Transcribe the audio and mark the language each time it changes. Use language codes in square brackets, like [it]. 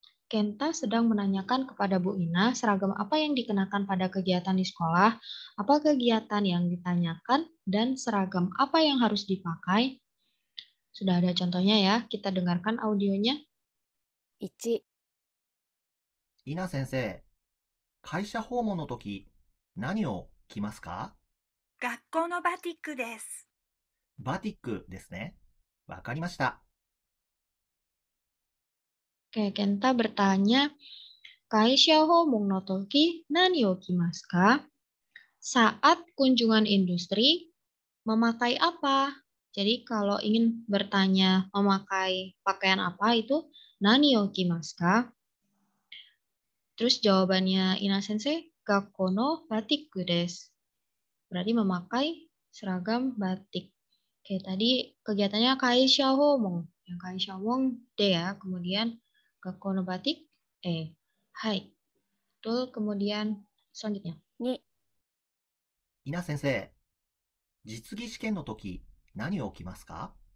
[id] Kenta sedang menanyakan kepada Bu Ina seragam apa yang dikenakan pada kegiatan di sekolah, apa kegiatan yang ditanyakan, dan seragam apa yang harus dipakai. Sudah ada contohnya ya, kita dengarkan audionya. 1、 [ja] 稲先生、会社訪問の時、何を着ますか？学校のバティックです。バティックですね。わかりました。 [id] Oke, Kenta bertanya, [ja] Kaisha homon no toki nani o kimasu ka? [id] Saat kunjungan industri, memakai apa? Jadi kalau ingin bertanya memakai pakaian apa itu [ja] nani o kimasu ka? [id] Terus jawabannya Ina Sensei, [ja] gakko no batiku desu. [id] Berarti memakai seragam batik. Oke, tadi kegiatannya kaisha homon. Yang kaisha homon D ya, kemudian [ja] gakko no batik [id] E. [ja] Hai. [id] Betul, kemudian selanjutnya. 2、 [ja] 稲先生、実技試験の時、何を着ますか？